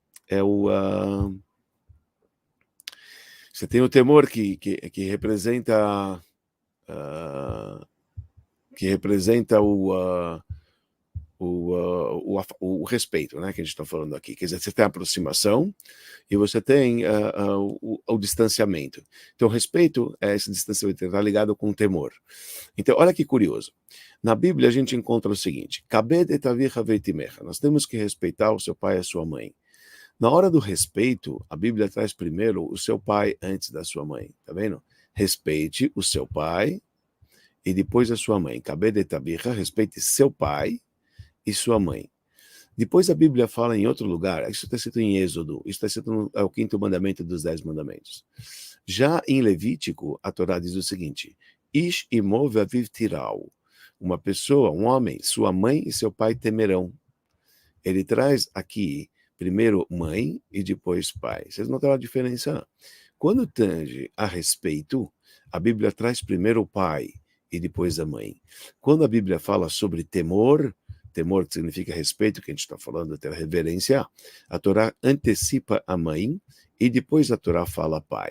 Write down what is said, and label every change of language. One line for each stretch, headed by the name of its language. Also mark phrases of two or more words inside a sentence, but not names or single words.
Portuguese: Você tem o temor que representa o respeito, né, que a gente está falando aqui. Quer dizer, você tem a aproximação e você tem o distanciamento. Então, o respeito, esse distanciamento, está ligado com o temor. Então, olha que curioso. Na Bíblia, a gente encontra o seguinte,
Hebrew: כבד את אביך ואת אמך.
Portuguese: Nós temos que respeitar o seu pai e a sua mãe. Na hora do respeito, a Bíblia traz primeiro o seu pai antes da sua mãe. Tá vendo? Respeite o seu pai e depois a sua mãe.
Hebrew: כבד את אביך,
Portuguese: respeite seu pai e sua mãe. Depois a Bíblia fala em outro lugar, isso está escrito em Êxodo, isso está escrito no 5º mandamento dos 10 mandamentos. Já em Levítico, a Torá diz o seguinte,
Hebrew: איש אמו ואביו תיראו.
Portuguese: Uma pessoa, um homem, sua mãe e seu pai temerão. Ele traz aqui primeiro mãe e depois pai. Vocês notaram a diferença? Quando tange a respeito, a Bíblia traz primeiro o pai e depois a mãe. Quando a Bíblia fala sobre temor, temor que significa respeito, que a gente está falando, até reverência, a Torá antecipa a mãe e depois a Torá fala pai.